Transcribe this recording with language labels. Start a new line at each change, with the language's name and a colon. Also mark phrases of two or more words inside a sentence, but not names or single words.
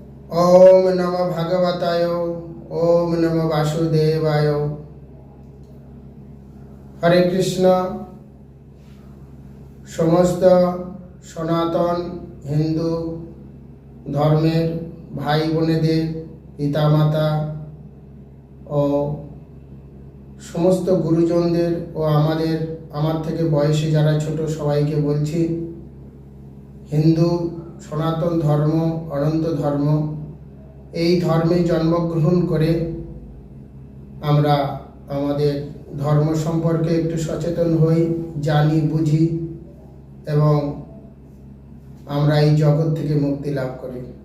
Sanskrit: ओम नमः भगवताय ओम नमः वासुदेवाय।
Bangla: হরে কৃষ্ণ। সমস্ত সনাতন হিন্দু ধর্মের ভাই বোনেদের পিতামাতা ও সমস্ত গুরুজনদের ও আমার থেকে বয়সে যারা ছোট সবাইকে বলছি, হিন্দু সনাতন ধর্ম অনন্ত ধর্ম, এই ধর্মে জন্মগ্রহণ করে আমরা আমাদের ধর্ম সম্পর্কে একটু সচেতন হই, জানি, বুঝি এবং আমরা এই জগৎ থেকে মুক্তি লাভ করি।